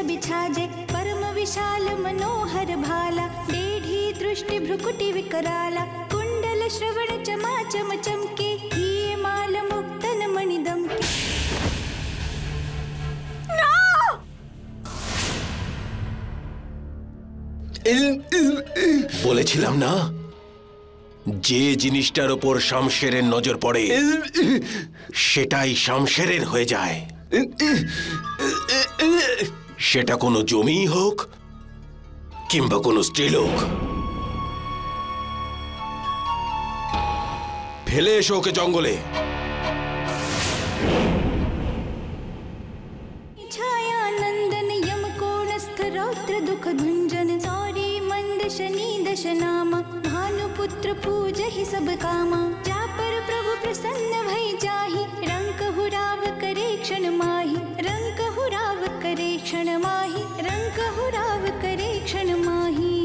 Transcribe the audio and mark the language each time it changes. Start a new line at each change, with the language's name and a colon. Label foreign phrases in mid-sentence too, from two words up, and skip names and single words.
Awadhi: छाजे परम विशाल मनोहर भाला डेढ़ी दृष्टि भ्रुकुटी विकराला कुंडल श्रवण चमा चम चमके हिये माल मुक्तन मणिदम के।
Bangla: বলেছিলাম না, যে জিনিসটার ওপর শামশেরের নজর পড়ে সেটাই শামশেরের হয়ে যায়। সেটা কোনো জমি হোক কিংবা কোনো স্ত্রীলোক। ফেলে এসো ওকে জঙ্গলে।
Awadhi: छाया नंदन यम कोणस्थ रौद्र दुख भुंजन सौरी मंद शनि दश नामा भानुपुत्र पूजहि सब कामा जा पर प्रभु प्रसन्न भई जाहि रंक हुराव करे क्षण माहि रंक हुराव करे क्षण माहि रंक हुराव करे क्षण माहि।